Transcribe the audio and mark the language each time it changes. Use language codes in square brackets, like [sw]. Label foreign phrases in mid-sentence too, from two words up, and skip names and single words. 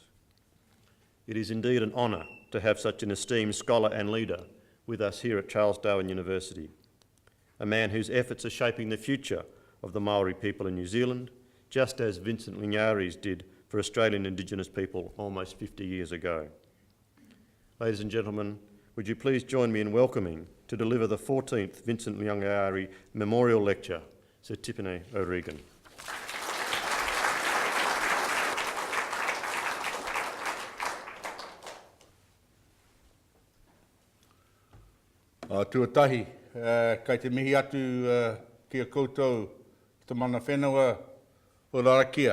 [en] It is indeed an honour to have such an esteemed scholar and leader with us here at Charles Darwin University, a man whose efforts are shaping the future of the Maori people in New Zealand, just as Vincent Lingiari's did for Australian Indigenous people almost 50 years ago. Ladies and gentlemen, would you please join me in welcoming to deliver the 14th Vincent Lingiari Memorial Lecture, Sir Tipene O'Regan. [mi] Tuatahi, kai te mihi atu kia koutou te mana whenua o Larrakia.